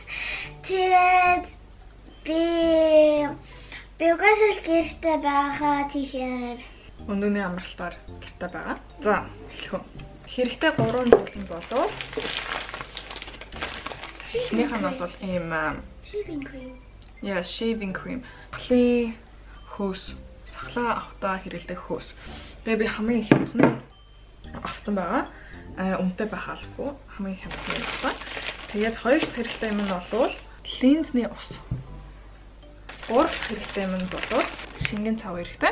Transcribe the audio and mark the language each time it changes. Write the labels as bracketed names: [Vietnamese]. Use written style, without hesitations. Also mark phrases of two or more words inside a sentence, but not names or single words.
[Mongolian] Тэгээд би угаасаа гэртээ байгаа тэгэхээр Өндөөний амралтаар гэртээ байгаа. За, эхлэв. Хэрэгтэй 3 зүйлэн болов. Эхнийх нь бол ийм [English] shaving cream. Yeah, shaving cream. [Mongolian] Клей хөөс, сахлаа авахтаа хэрэглэдэг хөөс. Тэгээ би хамгийн их хямдхан авсан байгаа. Үнэтэй байх албагүй. Хамгийн хямдхан авсан. Тэгээд хоёр дахь хэрэгтэй юм нь бол линзний ус. Гурав дахь хэрэгтэй юм нь бол шингэн цав хэрэгтэй.